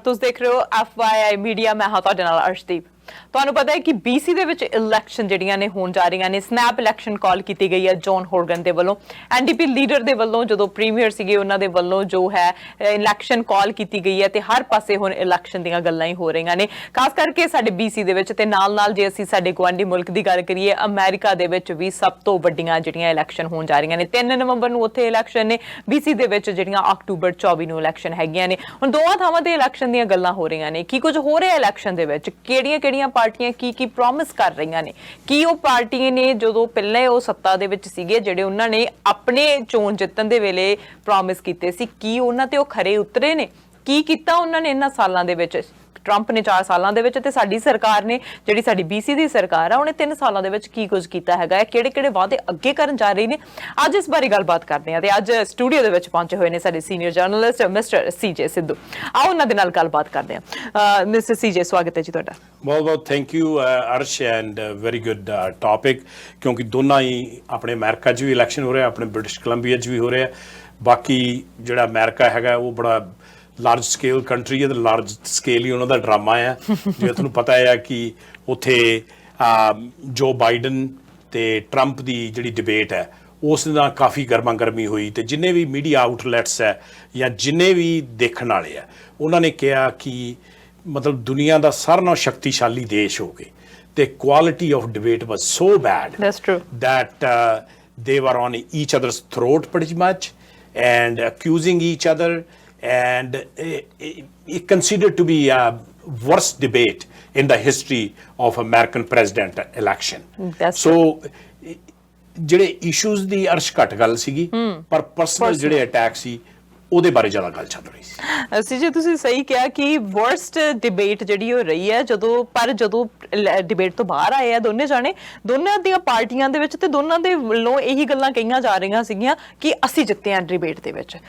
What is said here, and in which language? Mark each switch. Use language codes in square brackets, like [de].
[hi] तुम देख रहे हो FYI मीडिया। [pa] मैं हाँ तुहाडे नाल [hi] अर्शदीप। [pa] ਤੁਹਾਨੂੰ [hi] पता है कि [pa] BC ਦੇ ਵਿੱਚ ਇਲੈਕਸ਼ਨ ਜਿਹੜੀਆਂ ਨੇ ਹੋਣ ਜਾ ਰਹੀਆਂ ਨੇ। ਸਨੈਪ ਇਲੈਕਸ਼ਨ ਕਾਲ ਕੀਤੀ ਗਈ ਹੈ ਜੌਨ ਹੋਰਗਨ ਦੇ ਵੱਲੋਂ। NDP ਲੀਡਰ ਦੇ ਵੱਲੋਂ ਜਦੋਂ ਪ੍ਰੀਮੀਅਰ ਸੀਗੇ ਉਹਨਾਂ ਦੇ ਵੱਲੋਂ ਜੋ ਹੈ ਇਲੈਕਸ਼ਨ ਕਾਲ ਕੀਤੀ ਗਈ ਹੈ ਤੇ ਹਰ ਪਾਸੇ ਹੁਣ ਇਲੈਕਸ਼ਨ ਦੀਆਂ ਗੱਲਾਂ ਹੀ ਹੋ ਰਹੀਆਂ ਨੇ, ਖਾਸ ਕਰਕੇ ਸਾਡੇ BC ਦੇ ਵਿੱਚ। ਤੇ ਨਾਲ ਜੇ ਅਸੀਂ ਸਾਡੇ ਗੁਆਂਢੀ ਮੁਲਕ ਦੀ ਗੱਲ ਕਰੀਏ, ਅਮਰੀਕਾ ਦੇ ਵਿੱਚ ਵੀ ਸਭ ਤੋਂ ਵੱਡੀਆਂ ਜਿਹੜੀਆਂ ਇਲੈਕਸ਼ਨ ਹੋਣ ਜਾ ਰਹੀਆਂ ਨੇ। 3 ਨਵੰਬਰ ਨੂੰ ਉੱਥੇ ਇਲੈਕਸ਼ਨ ਨੇ, BC ਦੇ ਵਿੱਚ ਜਿਹੜੀਆਂ ਅਕਤੂਬਰ 24 ਨੂੰ ਇਲੈਕਸ਼ਨ ਹੈਗੀਆਂ ਨੇ। ਹੁਣ ਦੋਵਾਂ ਥਾਵਾਂ ਤੇ ਇਲੈਕਸ਼ਨ ਦੀਆਂ ਗੱਲਾਂ ਹੋ ਰਹੀਆਂ ਨੇ। ਕੀ ਕੁਝ ਹੋ ਰਿਹਾ ਇਲੈਕਸ਼ਨ ਦੇ ਵਿੱਚ, ਕਿਹੜੀਆਂ ਪਾਰਟੀਆਂ ਕੀ ਪ੍ਰੋਮਿਸ ਕਰ ਰਹੀਆਂ ਨੇ, ਕੀ ਉਹ ਪਾਰਟੀਆਂ ਨੇ ਜਦੋਂ ਪਹਿਲੇ ਉਹ ਸੱਤਾ ਦੇ ਵਿੱਚ ਸੀਗੇ ਜਿਹੜੇ ਉਹਨਾਂ ਨੇ ਆਪਣੇ ਚੋਣ ਜਿੱਤਣ ਦੇ ਵੇਲੇ ਪ੍ਰੋਮਿਸ ਕੀਤੇ ਸੀ, ਕੀ ਉਹਨਾਂ ਤੇ ਉਹ ਖਰੇ ਉਤਰੇ ਨੇ? ਕੀ ਕੀਤਾ ਉਹਨਾਂ ਨੇ ਇਹਨਾਂ ਸਾਲਾਂ ਦੇ ਵਿੱਚ? ट्रंप [hi] ने 4 सालों [pa] ਦੇ ਵਿੱਚ ਤੇ ਸਾਡੀ ਸਰਕਾਰ ਨੇ ਜਿਹੜੀ ਸਾਡੀ BC ਦੀ ਸਰਕਾਰ ਆ ਉਹਨੇ 3 ਸਾਲਾਂ ਦੇ ਵਿੱਚ ਕੀ ਕੁਝ ਕੀਤਾ ਹੈਗਾ, ਕਿਹੜੇ ਵਾਅਦੇ ਅੱਗੇ ਕਰਨ ਜਾ ਰਹੇ ਨੇ। ਅੱਜ ਇਸ ਬਾਰੇ ਗੱਲਬਾਤ ਕਰਦੇ ਹਾਂ ਤੇ ਅੱਜ ਸਟੂਡੀਓ ਦੇ ਵਿੱਚ ਪਹੁੰਚੇ ਹੋਏ ਨੇ ਸਾਡੇ senior journalist mister CJ Sidhu. ਆਓ ਉਹਨਾਂ ਦੇ ਨਾਲ ਗੱਲਬਾਤ ਕਰਦੇ ਹਾਂ। ਮਿਸਟਰ CJ, ਸਵਾਗਤ ਹੈ ਜੀ ਤੁਹਾਡਾ। [hi] बहुत थैंक यू अर्श, [en] and very good topic, [hi] क्योंकि दोनों ही अपने अमेरिका च भी इलैक्शन हो रहा है, अपने ब्रिटिश कोलंबिया च भी हो रहा है। बाकी जो अमेरिका है वो बड़ा लार्ज स्केल कंट्री है, तो लार्ज स्केल ही उन्होंने ड्रामा है। जो तुहानूं पता है कि उत्थे जो बाइडन ते ट्रंप की जिहड़ी डिबेट है उस नाल काफ़ी गर्मा गर्मी हुई, तो जिन्ने भी मीडिया आउटलैट्स है या जिन्ने भी देखने वाले है उन्होंने कहा कि मतलब दुनिया का सारा नालों शक्तिशाली देश हो गए, तो [en] Quality of debate was so bad that they were on each other's throat pretty much and accusing each other, and it considered to be a worst debate in the history of American president election. [pa] So ਜਿਹੜੇ issues ਦੀ ਅਰਸ਼ ਘੱਟ ਗੱਲ ਸੀਗੀ, ਪਰ personal ਜਿਹੜੇ attack ਸੀ ਉਹਦੇ ਬਾਰੇ ਜ਼ਿਆਦਾ ਗੱਲ ਚੱਲ ਰਹੀ ਸੀ। ਸੀਜੇ, ਤੁਸੀਂ ਸਹੀ ਕਿਹਾ ਕਿ ਵਰਸਟ ਡਿਬੇਟ ਜਿਹੜੀ ਹੋ ਰਹੀ ਹੈ ਜਦੋਂ ਡਿਬੇਟ ਤੋਂ ਬਾਹਰ ਆਏ ਆ ਦੋਨੇ ਜਾਣੇ, ਦੋਨਾਂ ਦੀਆਂ ਪਾਰਟੀਆਂ ਦੇ ਵਿੱਚ ਤੇ ਦੋਨਾਂ ਦੇ ਵੱਲੋਂ ਇਹੀ ਗੱਲਾਂ ਕਹੀਆਂ ਜਾ ਰਹੀਆਂ ਸੀਗੀਆਂ ਕਿ ਅਸੀਂ ਜਿੱਤੇ ਆ ਡਿਬੇਟ ਦੇ ਵਿੱਚ।